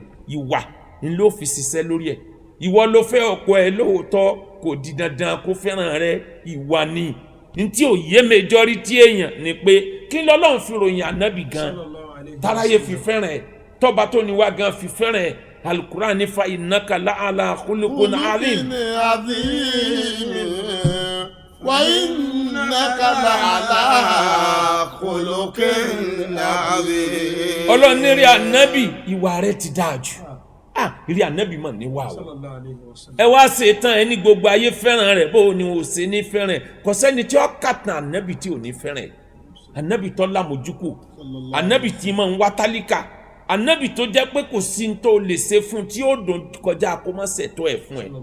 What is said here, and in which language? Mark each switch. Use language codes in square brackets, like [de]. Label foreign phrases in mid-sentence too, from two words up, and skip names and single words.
[yo] Ìwà ni ló fi ṣiṣẹ́ lórí ẹ̀. Ìwọ ló fẹ́ ọkọ ẹ̀, lóòótọ́ kò di dandan kó fẹ́ràn rẹ, ìwà ni. Ntí ò yé majority èèyàn ni pé kí lọ́lọ́run fi ròyìn ànábì gan táráyé fi fẹ́ràn ẹ̀, tọ́ba tó ní wá gan fi fẹ́ràn ẹ̀. [ar] Al-Qur'an ní فإنك لعلى خلق عظيم. وإنك لعلى خلق عظيم. [yo] Ọlọ́run ní rí ànábì ìwà rẹ̀ ti dáa jù. Rí ànábì mọ̀ níwà o. Ẹ wá ṣe tán ẹni gbogbo ayé fẹ́ràn rẹ̀, bó ni o ṣe ní fẹ́ràn ẹ̀. Kò sẹ́ni tí ó kàtàn ànábì tí ò ní fẹ́ràn ẹ̀. Ànábì tó lámójúkò, ànábì tí máa ń wá tálíkà, ànábì tó jẹ́ pé kò sí tó lè ṣe fún tí ó dùn kọjá kó má ṣètò ẹ̀ fún ẹ̀.